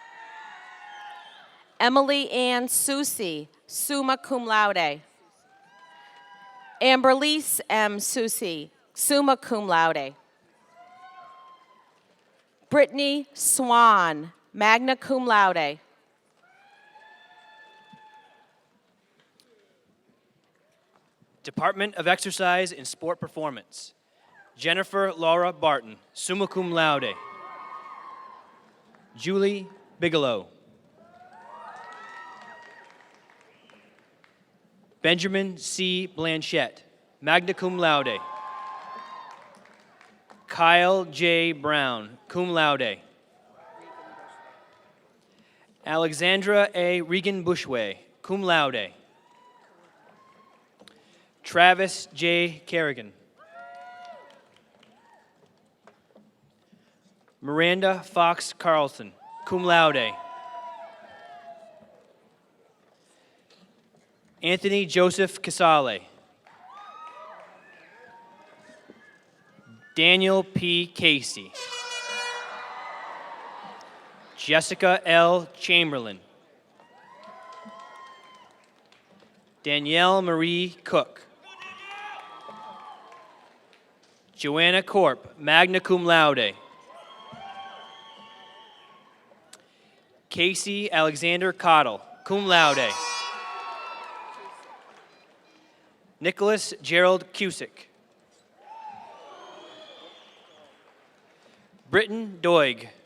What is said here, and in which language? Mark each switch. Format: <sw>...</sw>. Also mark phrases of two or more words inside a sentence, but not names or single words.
<en>Emily Ann Susi,</en> <la>summa cum laude.</la> <en>Amberlise M. Susi,</en> <la>summa cum laude. Brittany Swan, magna cum laude.</la> <en>Department of Exercise and Sport Performance. Jennifer Laura Barton,</en> <la>summa cum laude.</la> <en>Julie Bigelow. Benjamin C.</en> <la>Blanchette, magna cum laude.</la> <en>Kyle J. Brown,</en> <la>cum laude.</la> <en>Alexandra A. Regan Bushway,</en> <la>cum laude.</la> <en>Travis J. Kerrigan. Miranda Fox Carlson,</en> <la>cum laude.</la> <en>Anthony Joseph Casale. Daniel P. Casey. Jessica L. Chamberlain. Danielle Marie Cook. Joanna Corp,</en> <la>magna cum laude.</la> <en>Casey Alexander Cottle,</en> <la>cum laude.</la> <en>Nicholas Gerald Cusick. Britton Doig.</en>